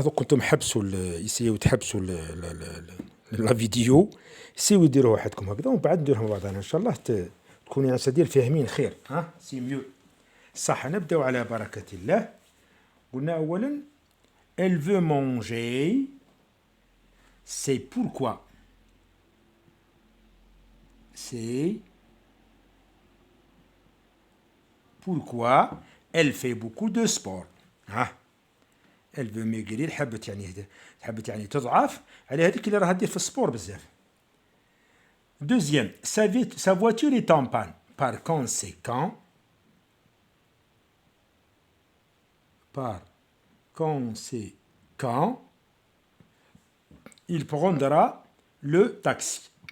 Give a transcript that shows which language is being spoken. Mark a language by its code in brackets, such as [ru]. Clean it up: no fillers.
[ar] دوك كنتم حبسوا يسيو تحبسوا لا فيديو يسيو يديروها وحدكم هكذا ومن بعد نديروها مع بعضنا إن شاء الله تكونوا يا سدير فاهمين خير. ها سي ميو. صح. نبدأ على بركة الله. قلنا أولا [fr] elle veut manger. C'est pourquoi. C'est pourquoi elle fait beaucoup de sport. [ar] ها [fr] elle veut maigrir. [ar] حبت يعني تضعف على هذيك اللي راها دير في السبور بزاف. [fr] Deuxième, sa voiture est en panne. Par conséquent, il prendra le taxi.